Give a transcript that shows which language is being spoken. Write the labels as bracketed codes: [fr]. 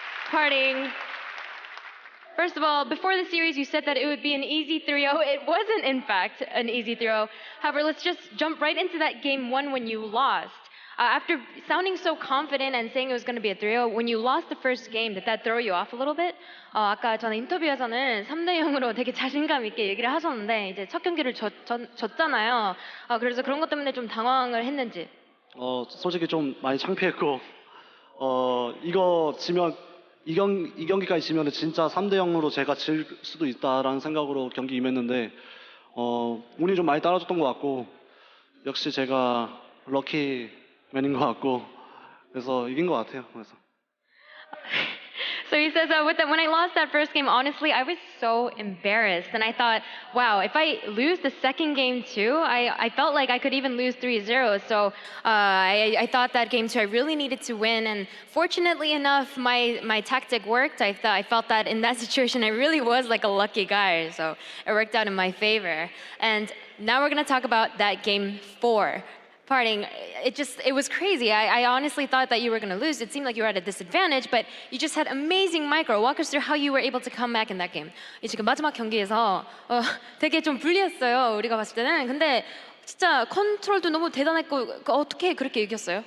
[en] PartinG. First of all, before the series, you said that it would be an easy 3-0. It wasn't, in fact, an easy 3-0. However, let's just jump right into that game 1 when you lost. After sounding so confident and saying it was going to be a 3-0, when you lost the first game, did that throw you off a little bit? [ko] 아까 저는 인터뷰에서는 3-0으로 되게 자신감 있게 얘기를 하셨는데 이제 첫 경기를 졌잖아요. 그래서 그런 것 때문에 좀 당황을 했는지. 솔직히 좀 많이 창피했고, 이거 지면 이 경기까지 지면은 진짜 3-0으로 제가 질 수도 있다라는 생각으로 경기 임했는데 운이 좀 많이 따라줬던 것 같고 역시 제가 럭키맨인 것 같고 그래서 이긴 것 같아요. 그래서. [en] So he says, when I lost that first game, honestly, I was so embarrassed. And I thought, wow, if I lose the second game too, I felt like I could even lose 3-0. So I thought that game too, I really needed to win. And fortunately enough, my tactic worked. I felt that in that situation, I really was like a lucky guy. So it worked out in my favor. And now we're going to talk about that game 4. PartinG, it was crazy. I honestly thought that you were going to lose. It seemed like you were at a disadvantage, but you just had amazing micro. Walk us through how you were able to come back in that game. [ko] 지금 마지막 경기에서 되게 좀 불리했어요. 우리가 봤을 때는. 근데 진짜 컨트롤도 너무 대단했고 어떻게 그렇게 이겼어요?